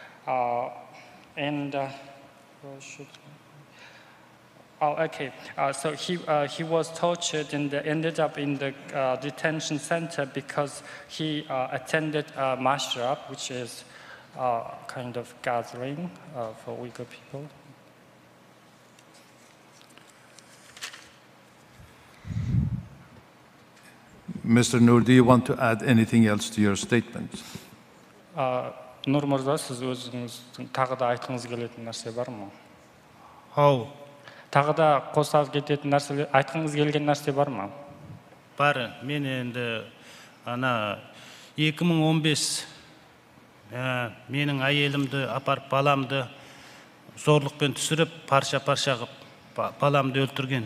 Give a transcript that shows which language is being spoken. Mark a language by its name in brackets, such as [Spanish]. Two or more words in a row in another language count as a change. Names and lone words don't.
[English] So he was tortured and ended up in the detention center because he attended a mashrab, which is kind of gathering for Uyghur people. Mr. Noor, do you want to add anything else to your statement? [Kazakh] Нұр мырза, сіз өзіңіздің тағы да айтқыңыз келетін нәрсе бар ма? Ау. Тағы да қоса кететін нәрсе, айтқыңыз келген нәрсе бар ма? Бар. Мен енді 2015 менің әйелімді апарып баламды зорлықпен түсіріп, парша-парша қылып баламды өлтірген.